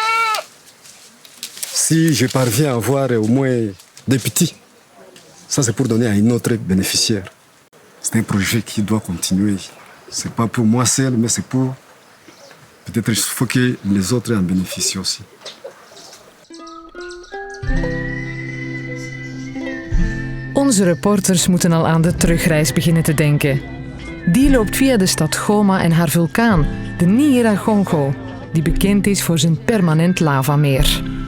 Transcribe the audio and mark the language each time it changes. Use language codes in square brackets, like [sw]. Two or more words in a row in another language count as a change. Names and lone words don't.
[fr] Si je parviens à avoir au moins des petits, ça c'est pour donner à un autre bénéficiaire. C'est un projet qui doit continuer. C'est pas pour moi seul, mais c'est pour... Peut-être il faut que les autres en bénéficient aussi. [nl] Onze reporters moeten al aan de terugreis beginnen te denken. Die loopt via de stad Goma en haar vulkaan, de Nyiragongo, die bekend is voor zijn permanent lavameer.